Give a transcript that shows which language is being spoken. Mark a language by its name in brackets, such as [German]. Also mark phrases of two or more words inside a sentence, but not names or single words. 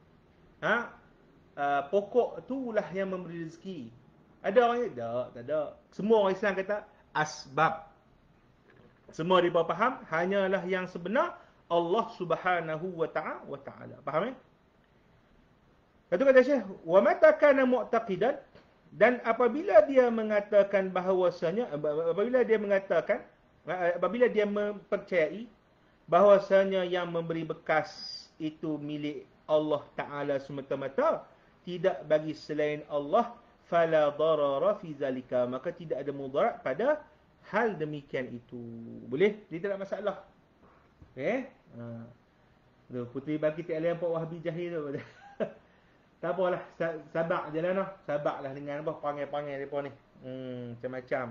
[Malay] Pokok itulah yang memberi rezeki. Ada orang tak ada. Semua orang Islam kata asbab. Semua mereka faham hanyalah yang sebenar Allah [Arabic] سبحانه وتعالى. [Malay] Faham? Kata Syekh, [Arabic] ومتى كان معتقدا, [Malay] dan apabila dia mengatakan bahawasanya, apabila dia mempercayai bahawasanya yang memberi bekas itu milik Allah Ta'ala semata-mata, tidak bagi selain Allah, [Arabic] فلا ضرر في ذلك, [Malay] maka tidak ada mudarat pada hal demikian itu. Boleh? Dia tak ada masalah. Puteri bangkit aliran Pak Wahabi Jahil tu. Tak apalah, sabak je lah noh. Sabak lah dengan apa, panggil-panggil mereka ni. Macam-macam.